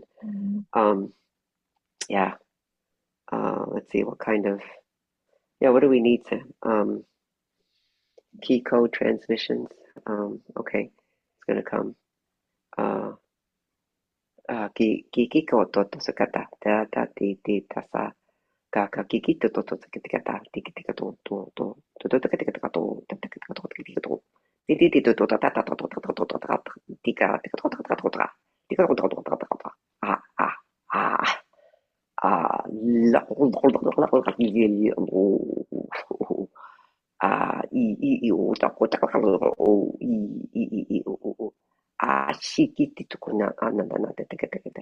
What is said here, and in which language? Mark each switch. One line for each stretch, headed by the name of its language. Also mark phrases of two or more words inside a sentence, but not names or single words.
English: um, Um, yeah. Let's see what kind of, yeah, what do we need to, key code transmissions. Okay. It's gonna come. Uh, kiki ko toto sakata. Ta ta ti ti ta sa. Ka ka kiki to toto sakata kata. Tiki tika to to to. To to tika tika tika to. Ta tika tika to tika tika to. Ti ti ti to to ta ta ta to to to to to ta. Tika tika to tika to ta. Tika to to to to to. Ah ah ah. Ah, la, ah, i, o, ta, ko, ta, ka, o, o, ah, shikiti, tuku, na, na, na, na, te, te, te, te, te.